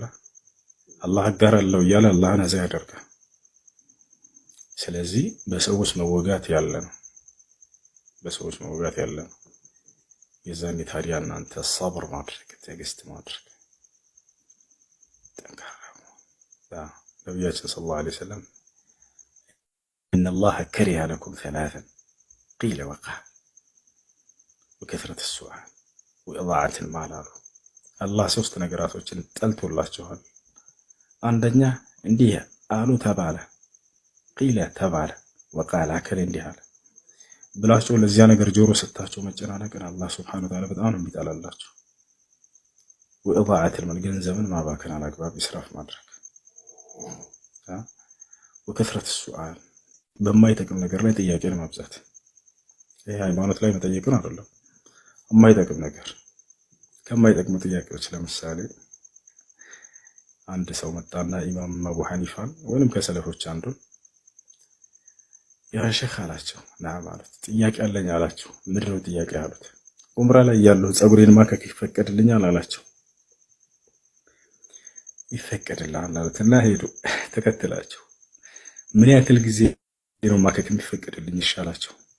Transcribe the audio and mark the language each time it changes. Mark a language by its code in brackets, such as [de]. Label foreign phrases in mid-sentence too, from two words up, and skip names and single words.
[am] አላህ ጋር አለው እያለ አላህን አዛ ያደርጋል። ስለዚህ በሰዎች መወጋት ያለ ነው። በሰዎች መወጋት ያለ ነው። የዛኔ ታዲያ እናንተ ሰብር ማድረግ ትዕግስት ማድረግ ጠንካራ ነው። ነቢያችን [ar] صلى الله عليه وسلم إن الله كره لكم ثلاثا قيل وقال وكثرة السؤال وإضاعة المال الله [am] ሶስት ነገራቶችን ጠልቶላችኋል። አንደኛ እንዲህ አሉ ተባለ፣ ቂለ ተባለ፣ ወቃል አከለ እንዲህ አለ ብላችሁ ለዚያ ነገር ጆሮ ሰጣችሁ መጨናነቅን አላህ [ar] سبحانه وتعالى [am] በጣም ነው የሚጠላላችሁ። [ar] وإضاعة المال [am] ገንዘብን ማባከን አላግባብ ኢስራፍ ማድረግ [ar] وكثرة السؤال [am] በማይጠቅም ነገር ላይ ጥያቄን ማብዛት። ይሄ ሃይማኖት ላይ መጠየቅን አይደለም፣ የማይጠቅም ነገር ከማይጠቅሙ ጥያቄዎች ለምሳሌ አንድ ሰው መጣና ኢማም አቡ ሐኒፋን ወይንም ከሰለፎች አንዱን [ar] يا شيخ [am] አላቸው። ና ማለት ጥያቄ አለኝ አላቸው። ምንድነው ጥያቄ አሉት። ዑምራ ላይ ያለው ጸጉሬን ማከክ ይፈቀድልኛል አላቸው። ይፈቀድልሃል አሉትና ሄዱ። ተከትላቸው ምን ያክል ጊዜ ነው ማከክ የሚፈቀድልኝ ይሻላቸው?